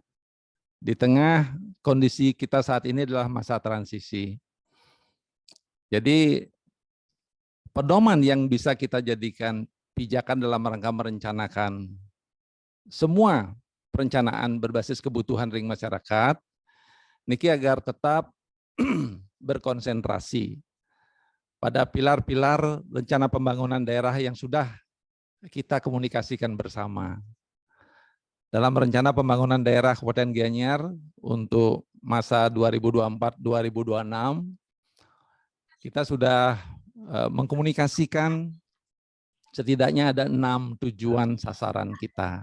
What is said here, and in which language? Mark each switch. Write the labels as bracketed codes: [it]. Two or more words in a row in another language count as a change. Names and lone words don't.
[id] Di tengah kondisi kita saat ini adalah masa transisi. Jadi pedoman yang bisa kita jadikan pijakan dalam rangka merencanakan semua perencanaan berbasis kebutuhan ring masyarakat, niki agar tetap berkonsentrasi pada pilar-pilar rencana pembangunan daerah yang sudah kita komunikasikan bersama. Dalam rencana pembangunan daerah Kabupaten Gianyar untuk masa 2024-2026, kita sudah mengkomunikasikan setidaknya ada 6 tujuan sasaran kita.